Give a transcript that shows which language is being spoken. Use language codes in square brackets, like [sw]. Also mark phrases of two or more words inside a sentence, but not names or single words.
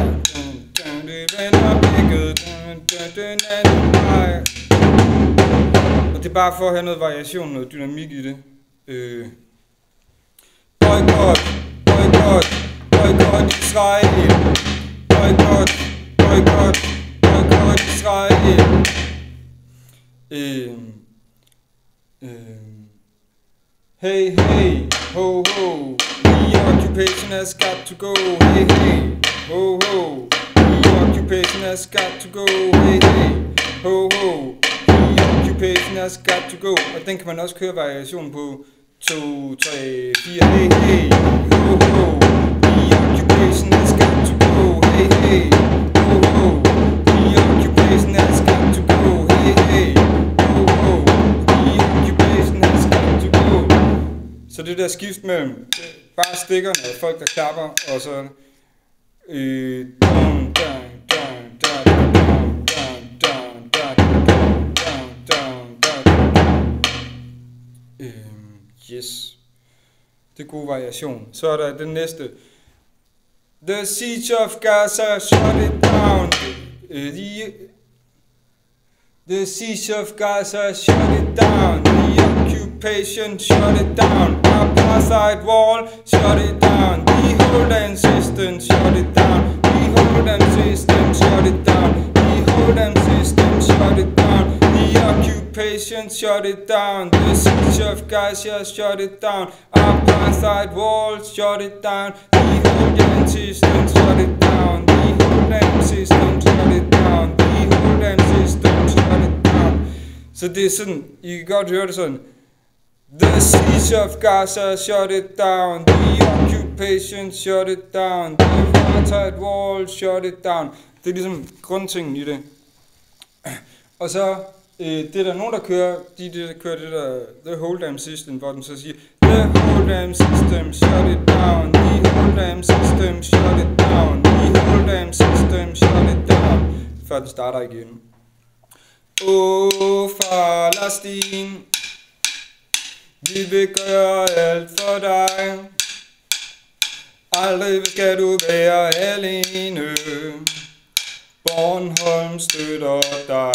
[da] Det vender blikket den anden vej. Og det er bare for at have noget variation, noget dynamik i det. Boykot, boykot, boykot Israel. Boykot, boykot, boykot Israel. [en] Hey, hey, ho, ho. The occupation has got to go. Hey, hey, ho, ho. The occupation has got to go. Hey, hey, ho, ho. The occupation has got to go. [da] Og den kan man også køre variationen på 2, 3, 4. [en] Hey, hey, ho, ho. The occupation has got to go. Hey, hey, ho, ho. The occupation has got to go. Hey, hey, ho, ho. The occupation has got to go. [da] Så det der skift mellem bare stikkerne og folk der klapper, og så [en] down, down, down, down, down, down, down, down, down, down, down. [da] Yes. Det er god variation. Så er der den næste. [en] The siege of Gaza, shut it down. The siege of Gaza, shut it down. The occupation, shut it down. Apartheid wall, shut it down. The hold-on system, shut it down. The hold-on system, shut it down. The hold-on system, shut it down. The occupation, shut it down. The siege of Gaza, shut it down. Apartheid wall, shut it down. The hold-on system, shut it down. The hold-on system, shut it down. The hold-on system, shut it down. [da] Så det er sådan, I kan godt høre det sådan. [en] The siege of Gaza, shut it down. The occupation, shut it down. The apartheid wall, shut it down. [da] Det er ligesom grundtingen i det. Og så, det er der nogen, der kører, der kører det der, [en] the hold-on system, [da] hvor den så siger, [en] the hold-on system, shut it down. The hold-on system, shut it down. The hold-on system, shut it down. [da] Før den starter igen. Palæstina, vi vil gøre alt for dig. Aldrig skal du være alene. Bornholm støtter dig.